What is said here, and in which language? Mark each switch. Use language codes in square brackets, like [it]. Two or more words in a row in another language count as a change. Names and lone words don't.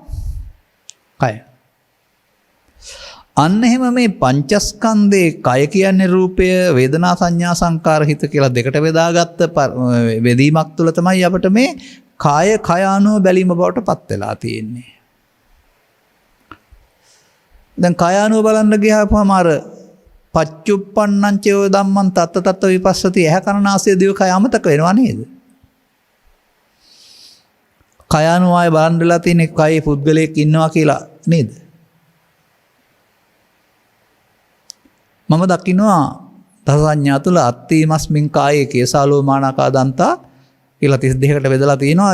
[si] අන්න එහෙම මේ පංචස්කන්ධේ කය කියන්නේ රූපය, වේදනා, සංඥා, සංකාර, හිත කියලා දෙකට බෙදාගත්ත බෙදීමක් තුළ තමයි අපිට මේ කාය කයානුව බැලීම බවට පත් වෙලා තියෙන්නේ. දැන් කයානුව බලන්න ගියාම අර [pi] පච්චුප්පන්නං චේව ධම්මං තත්ත තත්ත විපස්සති [si] ඇහ කන නාසය දිව කය අමතක වෙනවා නේද? කයානුව ආය බලන්න වෙලා තියෙන්නේ කයේ පුද්ගලයෙක් ඉන්නවා කියලා නේද? මම දකින්නවා දස සංඥා තුළ [pi] අත්ථීමස්මින් කායේ කේසාලෝමානකා දන්තා [si] කියලා 32කට බෙදලා තියෙනවා.